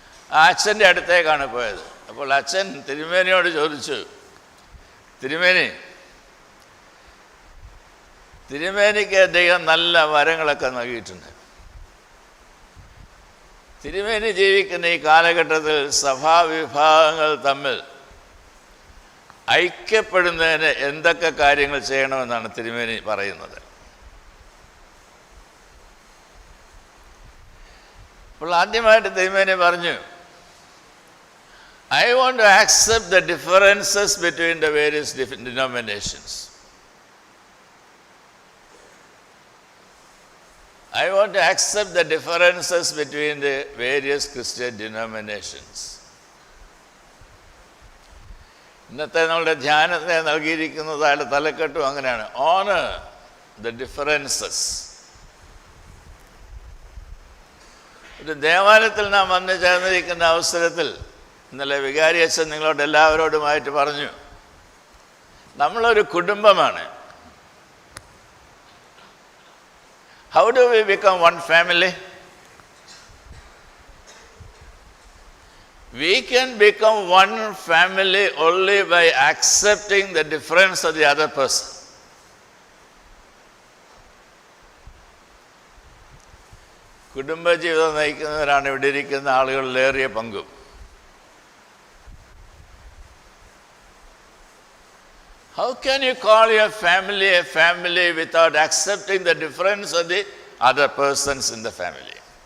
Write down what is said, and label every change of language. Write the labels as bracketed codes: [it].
[ml] ആ അച്ഛൻ്റെ അടുത്തേക്കാണ് പോയത്. അപ്പോൾ അച്ഛൻ തിരുമേനിയോട് ചോദിച്ചു, തിരുമേനിക്ക് അദ്ദേഹം നല്ല വരങ്ങളൊക്കെ നൽകിയിട്ടുണ്ട്. തിരുമേനി ജീവിക്കുന്ന ഈ കാലഘട്ടത്തിൽ സഭാവിഭാഗങ്ങൾ തമ്മിൽ ഐക്യപ്പെടുന്നതിന് എന്തൊക്കെ കാര്യങ്ങൾ ചെയ്യണമെന്നാണ് തിരുമേനി പറയുന്നത്. അപ്പോൾ ആദ്യമായിട്ട് തിരുമേനി പറഞ്ഞു, [en] I want to accept the differences between the various denominations. I want to accept the differences between the various Christian denominations. [ml] ഇന്നത്തെ നമ്മളുടെ ധ്യാനത്തെ നൽകിയിരിക്കുന്നതായ തലക്കെട്ടും അങ്ങനെയാണ്, ഓണർ [en] the differences. [ml] ഒരു ദേവാലയത്തിൽ നാം വന്നു ചേർന്നിരിക്കുന്ന അവസരത്തിൽ ഇന്നലെ വികാരി അച്ഛൻ നിങ്ങളോട് എല്ലാവരോടുമായിട്ട് പറഞ്ഞു, നമ്മളൊരു കുടുംബമാണ്. [en] How do we become one family? We can become one family only by accepting the difference of the other person. [ml] കുടുംബജീവിതം നയിക്കുന്നവരാണ് ഇവിടെ ഇരിക്കുന്ന ആളുകളിലേറിയ പങ്കും. [en] How can you call your family a family without accepting the difference of the other persons in the family?